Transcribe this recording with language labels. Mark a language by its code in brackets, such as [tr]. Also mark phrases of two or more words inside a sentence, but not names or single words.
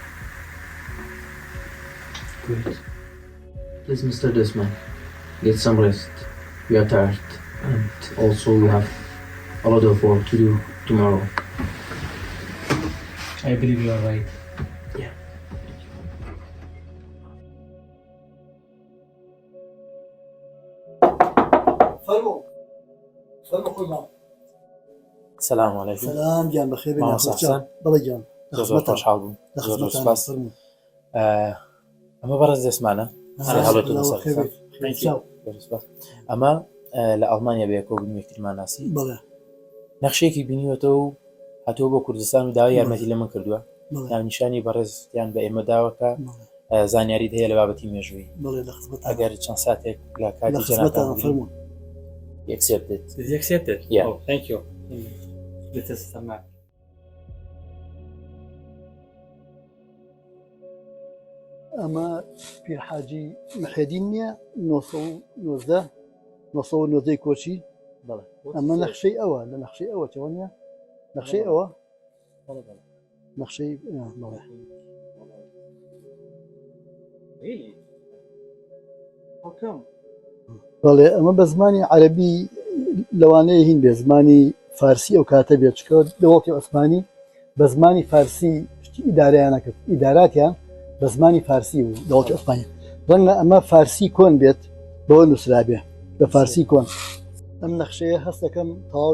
[en] Good. Please, Mr. Desmond, get some rest. We are tired. And also we have a lot of work to do tomorrow. I believe you are right. Yeah. [ckb] فرمو خوي مام. [ar] السلام عليكم. [ckb] سلام جان بخير مام حسن. بلا جان. زور خوش حالكم. زور سپاس. اما برز دسمانه. هەڵەتون سپاس. ئەمە لە ئەڵمانیا بەیەکەوە بووین یەکترمان ناسی. بەڵێ. نەخشەیەکی بینیوەتەوە و هاتووە بۆ کوردستان و داوای یارمەتی لە من کردووە. نیشانی بەڕێزیان بە ئێمە داوەکە زانیاریت هەیە لە بابەتی مێژووی. بەڵێ لە خزمەتتان. ئەگەر چەند ساتێک لە کاتی جەنابتان [en] He accepted. Did he accept it? Yeah. Oh, thank you. This is the map. [ckb] ئەمە پیرحاجی محێدین نییە 1990 کۆچی ئەمە نەخشەی ئەوە لە نەخشەی ئەوە چەوە نیە نەخشەی ئەوە نەخشەی [en] Really? How come? [ckb] بەڵێ ئەمە بە زمانی عەرەبی لەوانەیە هین بێ زمانی فارسی ئەو کاتە بێت چکە دەوڵەتی عوسمانی بە زمانی فارسی شتی ئیدارەیان نەکرد ئیداراتیان بە زمانی فارسی بوو دەوڵەتی عوسمانی ڕەنگە ئەمە فارسی کۆن بێت بەوە نووسرابێ بە فارسی کۆن ئەم نەخشەیە هەست دەکەم تەواو